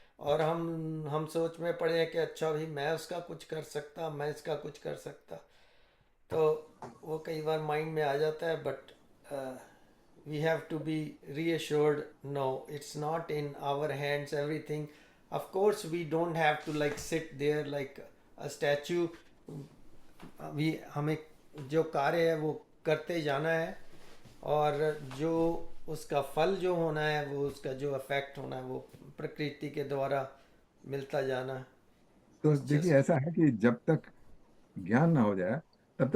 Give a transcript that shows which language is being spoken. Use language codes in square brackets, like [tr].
[hi] और हम सोच में पड़े हैं कि अच्छा भी मैं उसका कुछ कर सकता, मैं इसका कुछ कर सकता। तो वो कई बार माइंड में आ जाता है। [en] But we have to be reassured, no, it's not in our hands everything. Of course we don't have to like sit there like a statue. [hi] अभी हमें जो कार्य है वो करते जाना है, और जो उसका फल जो होना है, वो उसका जो इफेक्ट होना है, वो प्रकृति के द्वारा मिलता जाना है। तो [en] it's [hi] देखिए, [en] just [hi] ऐसा है कि जब तक ज्ञान ना हो जाए, तब तक